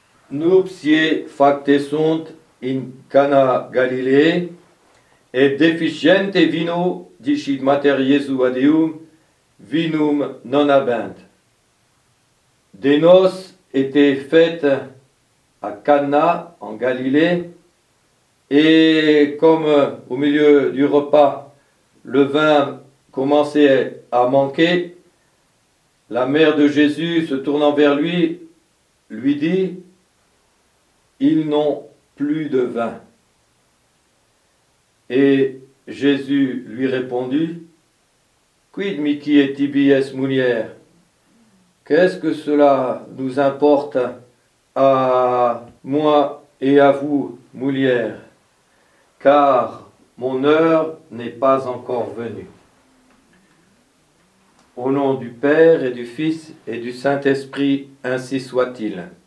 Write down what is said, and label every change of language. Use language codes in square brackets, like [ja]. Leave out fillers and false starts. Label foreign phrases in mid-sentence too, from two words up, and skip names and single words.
[la] Nuptiae facte sunt in Cana Galilee, et deficiente vino, dicit Mater Iesu ad eum, vinum non habent. [fr] Des noces étaient faites à Cana, en Galilée, et comme au milieu du repas, le vin commençait à manquer, la mère de Jésus, se tournant vers lui, lui dit « Ils n'ont plus de vin. » Et Jésus lui répondit « [la] Quid mihi et tibi es mulier » ? [fr] Qu'est-ce que cela nous importe à moi et à vous, mulier, car mon heure n'est pas encore venue. Au nom du Père et du Fils et du Saint-Esprit, ainsi soit-il.